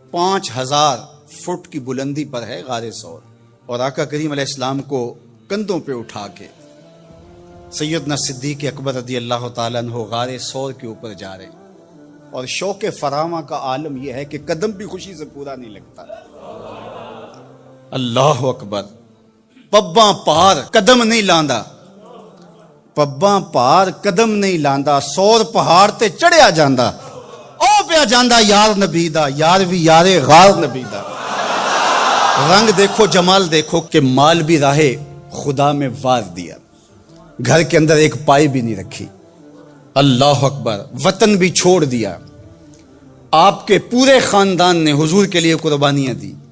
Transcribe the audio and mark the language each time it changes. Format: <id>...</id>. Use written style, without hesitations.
<ur>5000 fit کی بلندی پر ہے غار ثور، اور آقا کریم علیہ السلام کو کندھوں پہ اٹھا کے سیدنا صدیق اکبر رضی اللہ تعالیٰ عنہ غار ثور کے اوپر جا رہے ہیں. اور شوق فراواں کا عالم یہ ہے کہ قدم بھی خوشی سے پورا نہیں لگتا. اللہ اکبر.</ur> <pa>پباں پار قدم نہیں لاندا، پباں پار قدم نہیں لاندا، سور پہاڑ تے چڑھیا جاندا، او پیا جاندا یار نبی دا، یار بھی یارے غار نبی دا.</pa> <ur>رنگ دیکھو، جمال دیکھو کہ مال بھی راہ خدا میں وار دیا، گھر کے اندر ایک پائی بھی نہیں رکھی. اللہ اکبر. وطن بھی چھوڑ دیا. آپ کے پورے خاندان نے حضور کے لیے قربانیاں دی.</ur>